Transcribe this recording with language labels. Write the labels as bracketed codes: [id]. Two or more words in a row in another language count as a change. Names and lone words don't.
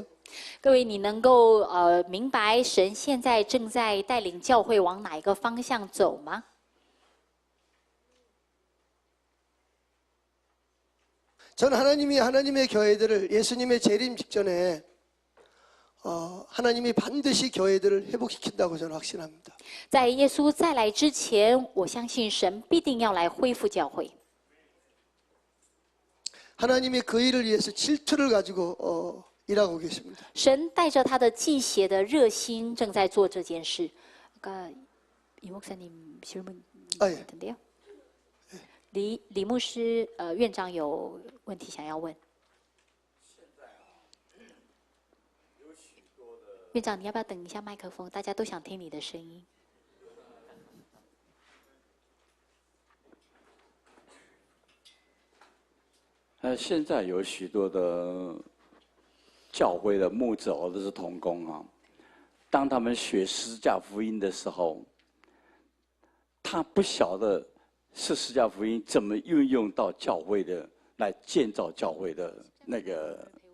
[zh] 各位，你能够明白神现在正在带领教会往哪一个方向走吗？ [ko] 저는 하나님이 하나님의 교회들을 예수님의 재림 직전에 하나님이 반드시 교회들을 회복시킨다고 저는 확신합니다. [zh] 在耶稣再来之前，我相信神必定要来恢复教会。 [ko] 하나님이 그 일을 위해서 질투를 가지고 일하고 계십니다. [zh] 神带着他的祭邪的热心，正在做这件事。 [ko] 이 목사님 질문 같은데요? [zh] 李牧师，院长有问题想要问。院长，你要不要等一下麦克风？大家都想听你的声音。现在有许多的教会的牧者或者是同工啊，当他们学十字架福音的时候，他不晓得是十字架福音怎么运用到教会的，来建造教会的那个。